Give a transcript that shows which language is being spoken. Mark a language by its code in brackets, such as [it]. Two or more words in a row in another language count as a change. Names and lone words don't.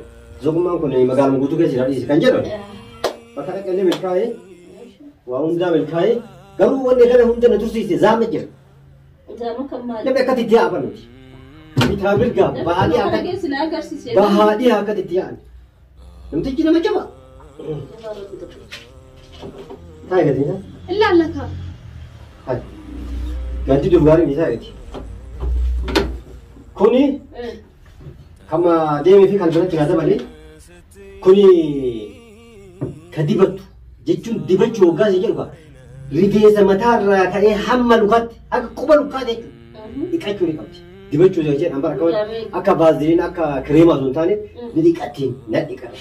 [om] zokumaan kun magaaluma guutuu keessa dhiisi kan jedhu bakka dhaqalee milkaa'ee waa hundaa milkaa'ee garuu wanni kana hunda na tursiise zaama jira zaama kan maali namni akkatti itti yaa'an nuti bitaa mirgaa bahaadhii akkatti itti yaa'an namtichi nama jaba taa'e gatiin illa laka hai ganti dubbaari ni taa'eeti kuni kama deemee fi kalbanatti nyaata malee kuni ka dibattu jechuun dibachuu hoggaa si jedhu rifeensa mataarraa ka'ee hamma lukaatti akka quba lukaatti dhiqachuu ni qabdi dibachuu yoo jedhan bara akka baaziliin akka kireemaa osoo hin taane ni dhiqattiin na dhiqa